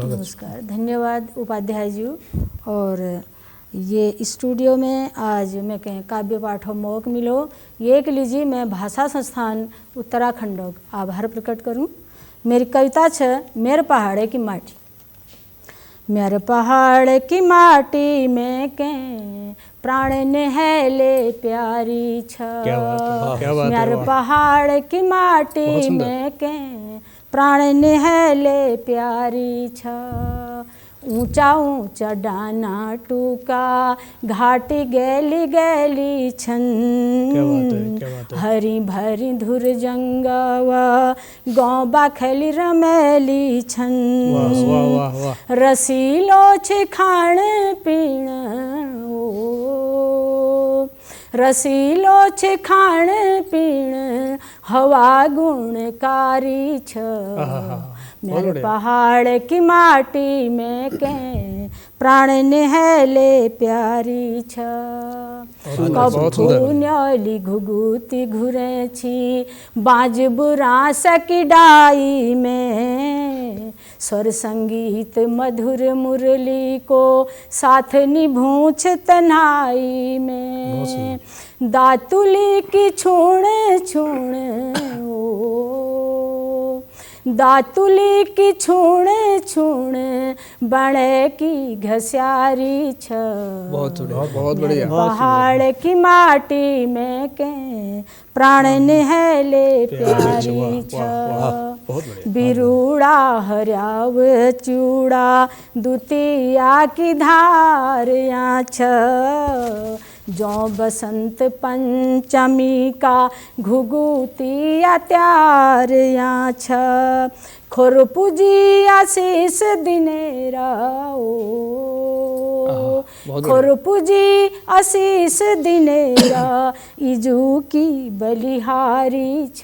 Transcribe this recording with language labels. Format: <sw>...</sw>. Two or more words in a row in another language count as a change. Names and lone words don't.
<kfy>नमस्कार, धन्यवाद उपाध्याय जी। और ये स्टूडियो में आज मैं कहें काव्य पाठो मौक मिलो, ये के लीजिए मैं भाषा संस्थान उत्तराखंड आभार प्रकट करूं। मेरी कविता छ मेरे पहाड़े की माटी। मेरे पहाड़ की माटी में के प्राण नहले प्यारी छ,</kfy> <hi>क्या बात है, क्या बात है,</hi> <kfy>मेरे</kfy> <hi>वाह।</hi> <kfy>पहाड़ की</kfy> <hi>बहुत</hi> <kfy>माटी</kfy> <hi>सुंदर।</hi> <kfy>में के प्राण नहले प्यारी छ, ऊंचा ऊंचा डाना टूका घाटी गैली गैली छन,</kfy> <hi>क्या बात है, क्या बात है।</hi> <kfy>हरी भरी धुर जंगवा गाँव बाखली रमेली छन,</kfy> <hi>वाह वाह वाह वाह।</hi> <kfy>रसीलो छे खाण पीण ओ, रसीलो छे खाण पीण हवा गुणकारी छ, मेरे</kfy> <hi>बढ़िया।</hi> <kfy>पहाड़ की माटी में के प्राण नहले प्यारी छ। कभू न्याली घुघुती घुरे छी बाज बुरास की डाई में, स्वर संगीत मधुर मुरली को साथ निभूछ तन्हाई में, दातुली की छूणे छूणे ओ, दातुली की छूणे छूणे बड़े की घस्यारी छ,</kfy> <hi>बहुत बढ़िया।</hi> <kfy>पहाड़ की माटी में के प्राण निहले प्यारी छ, बिरूड़ा हरियाव चूड़ा दुतिया की धारियाँ छ, जो बसंत पंचमी का घुघुतिया त्यारियाँ छ, खुरपुजी आशीष दिनेरा ओ, खुरपुजी आशीष दिनेरा इजू की बलिहारी छ,</kfy>